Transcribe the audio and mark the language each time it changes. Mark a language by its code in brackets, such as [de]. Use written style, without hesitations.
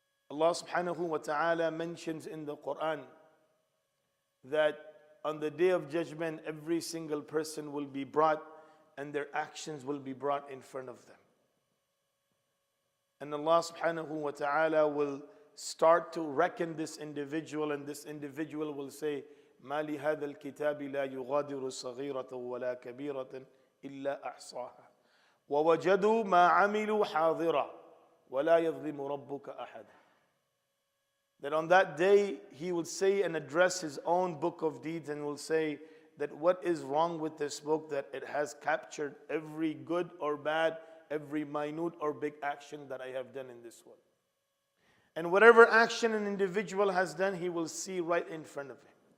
[en] Allah subhanahu wa ta'ala mentions in the Quran that on the Day of Judgment, every single person will be brought and their actions will be brought in front of them. And Allah subhanahu wa ta'ala will start to reckon this individual, and this individual will say, [ar] مَا لِهَذَا الْكِتَابِ لَا يُغَادِرُ صَغِيرَةً وَلَا كَبِيرَةً إِلَّا أَحْصَاهَا وَوَجَدُوا مَا عَمِلُوا حَاضِرًا وَلَا يَظْلِمُ رَبُّكَ أَحَدًا. [en] That on that day, he will say and address his own book of deeds and will say that what is wrong with this book, that it has captured every good or bad, every minute or big action that I have done in this world. And whatever action an individual has done, he will see right in front of him.